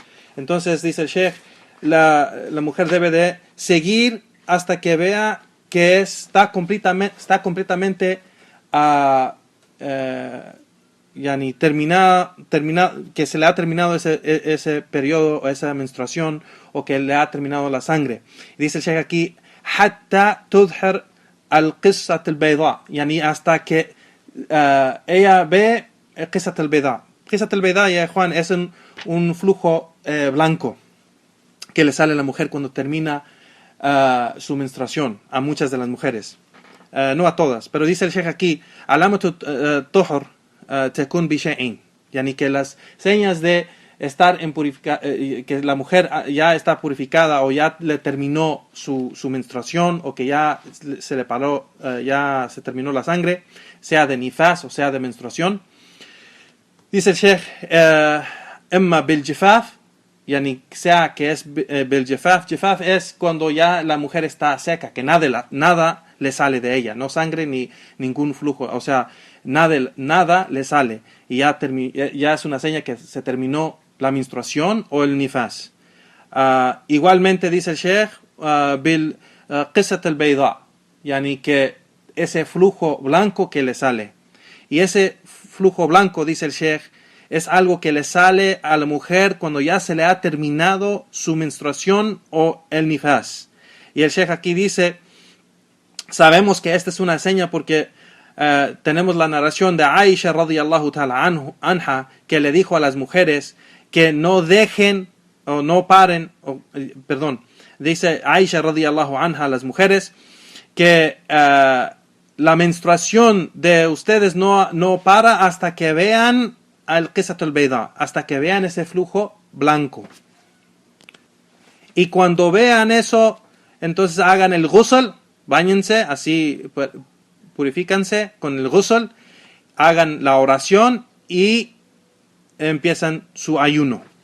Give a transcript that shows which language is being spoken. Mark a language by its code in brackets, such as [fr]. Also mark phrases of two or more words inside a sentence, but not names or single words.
[es] Entonces dice el Sheikh, la mujer debe de seguir hasta que vea que está completamente yani terminada, que se le ha terminado ese periodo, o esa menstruación, o que le ha terminado la sangre. Y dice el Sheikh aquí, [ar] حتى تظهر القصة البيضاء, [es] yani hasta que ella ve [ar] القصة البيضاء. القصة البيضاء, [es] ya Juan, es un flujo blanco que le sale a la mujer cuando termina su menstruación, a muchas de las mujeres. No a todas, pero dice el Sheikh aquí, [ar] علامة الطهر تكون بشيئين, [es] yani que las señas de estar en que la mujer ya está purificada o ya le terminó su menstruación, o que ya se le paró, ya se terminó la sangre, sea de nifas o sea de menstruación. Dice el Sheikh, [ar] إما بالجفاف, [es] yani sea que es [ar] بالجفاف. [es] Jifaf es cuando ya la mujer está seca, que nada le sale de ella, no sangre ni ningún flujo, o sea, nada le sale, y ya es una seña que se terminó la menstruación o el nifas. Igualmente dice el Sheikh, [ar] بالقصة البيضاء, [es] yani que ese flujo blanco que le sale. Y ese flujo blanco, dice el Sheikh, es algo que le sale a la mujer cuando ya se le ha terminado su menstruación o el nifas. Y el Sheikh aquí dice, sabemos que esta es una seña porque tenemos la narración de Aisha [ar] رضي الله تعالى عنها, [es] que le dijo a las mujeres que no dejen o no paren, dice Aisha [ar] رضي الله عنها [es] a las mujeres que la menstruación de ustedes no para hasta que vean [ar] القصة البيضاء, [es] hasta que vean ese flujo blanco. Y cuando vean eso, entonces hagan el ghusl, báñense, así purifícanse con el ghusl, hagan la oración y empiezan su ayuno.